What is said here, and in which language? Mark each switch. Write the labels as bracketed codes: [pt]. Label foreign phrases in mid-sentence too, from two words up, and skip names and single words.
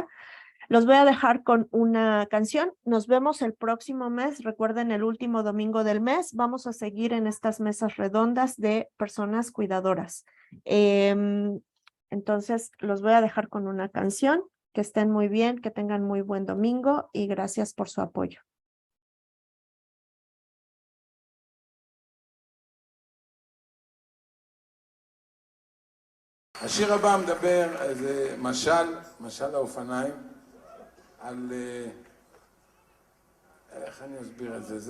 [es] Los voy a dejar con una canción. Nos vemos el próximo mes. Recuerden, el último domingo del mes. Vamos a seguir en estas mesas redondas de personas cuidadoras. Entonces, los voy a dejar con una canción. Que estén muy bien, que tengan muy buen domingo y gracias por su apoyo. [he] השיר הבא מדבר, זה משל האופניים, על, איך אני אסביר את זה?